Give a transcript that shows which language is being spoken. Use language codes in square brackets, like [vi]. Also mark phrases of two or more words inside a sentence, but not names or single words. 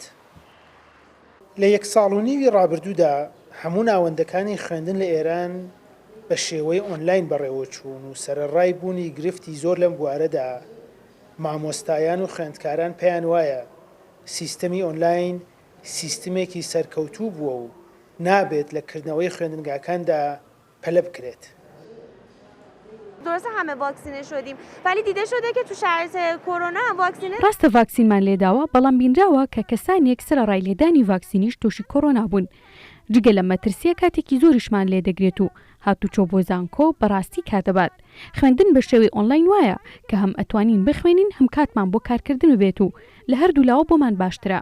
[ckb] لە 1 ساڵ و نیوی ڕابردوودا هەموو ناوەندەکانی خوێندن لە ئێران بە شێوەی ئۆنلاین بەڕێوە چوون و سەرەڕای بوونی گرفتی زۆر لەم بوارەدا مامۆستایان و خوێندکاران پێیان وایە سیستەمی ئۆنلاین سیستمێکی سەرکەوتوو بووە و نابێت لە کردنەوەی خوێندنگاکاندا پەلە بکرێت. [fa] درسته همه واکسینه شدیم ولی دیده شده که تو شرایط کرونا واکسینه [ckb] ڕاستە ڤاکسینمان لێداوە، بەڵام بینراوە کە کەسانێک سەرەڕای لێدانی ڤاکسینیش تووشی کۆرۆنا بوون. جگە لە مەترسیە کاتێکی زۆریشمان لێ دەگرێت و هاتوچۆ بۆ زانکۆ بەڕاستی کاتەبات. خوێندن بە شێوەی ئۆنلاین وایە کە هەم ئەتوانین بخوێنین هەم کاتمان بۆ کارکردن بێت و لە هەردوو لاوە بۆمان باشترە.